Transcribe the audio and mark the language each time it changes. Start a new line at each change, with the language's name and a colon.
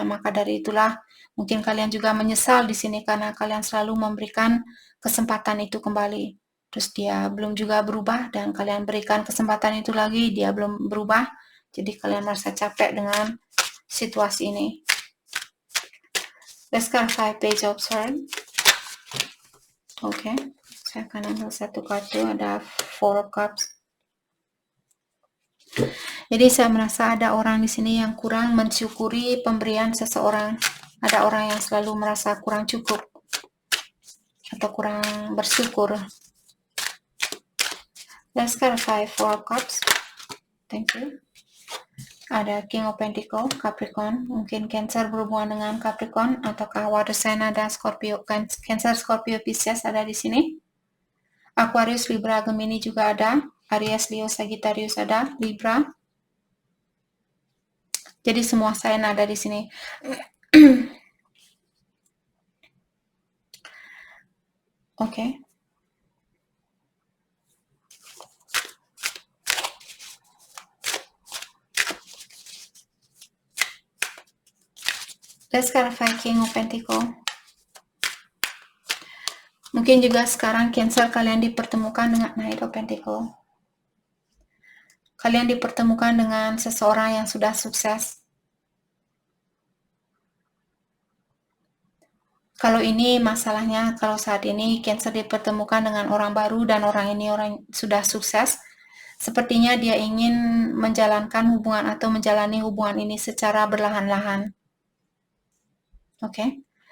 Indonesian: Maka dari itulah mungkin kalian juga menyesal di sini karena kalian selalu memberikan kesempatan itu kembali. Terus dia belum juga berubah dan kalian berikan kesempatan itu lagi, dia belum berubah. Jadi kalian merasa capek dengan situasi ini.
English: Let's clarify Page of Swords.
Indonesian: Oke, saya akan ambil satu kartu, ada Four of Cups. Jadi saya merasa ada orang di sini yang kurang mensyukuri pemberian seseorang. Ada orang yang selalu merasa kurang cukup atau kurang bersyukur.
English: Let's clarify Four of Cups. Thank you.
Indonesian: Ada King of Pentacles, Capricorn. Mungkin Cancer berhubungan dengan Capricorn, ataukah water sign ada Scorpio, Cancer, Scorpio, Pisces ada di sini. Aquarius, Libra, Gemini juga ada. Aries, Leo, Sagittarius ada. Libra. Jadi semua sign ada di sini. Oke.
English: Let's clarify King of Pentacles.
Indonesian: Mungkin juga sekarang Cancer kalian dipertemukan dengan Knight of Pentacles. Kalian dipertemukan dengan seseorang yang sudah sukses. Kalau ini masalahnya, kalau saat ini Cancer dipertemukan dengan orang baru dan orang ini orang sudah sukses, sepertinya dia ingin menjalankan hubungan atau menjalani hubungan ini secara berlahan-lahan. Oke.